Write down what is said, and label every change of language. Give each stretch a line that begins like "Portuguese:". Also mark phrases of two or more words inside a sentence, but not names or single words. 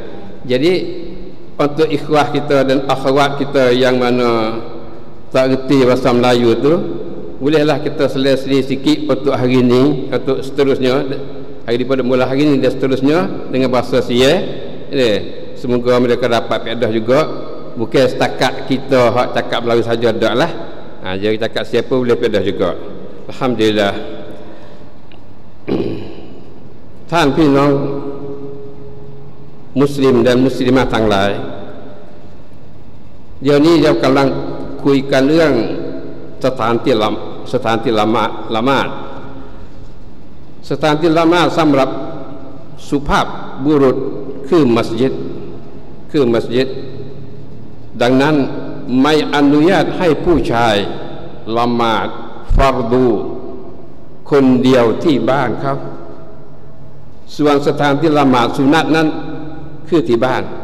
Malay: Jadi untuk ikhwah kita dan akhwat kita yang mana tak reti bahasa Melayu tu, bolehlah kita seli-seli sikit untuk hari ni, untuk seterusnya, hari daripada mula hari ni dan seterusnya dengan bahasa Sieh. Semoga mereka dapat faedah juga. Bukan setakat kita hak cakap Melayu saja dak lah. Jadi cakap siapa boleh faedah juga. Alhamdulillah.
Thai: ท่านพี่น้องมุสลิมและมุสลิมะทั้งหลายเดี๋ยวนี้เรากำลังคุย กันเรื่องสถานที่ละหมาดสถานที่ละหมาดสำหรับสุภาพบุรุษคือมัสยิดดังนั้นไม่อนุญาตให้ผู้ชายละหมาดฟารดูคนเดียวที่บ้านครับส่วนสถานที่ละหมาดสุนัตนั้นคือที่บ้าน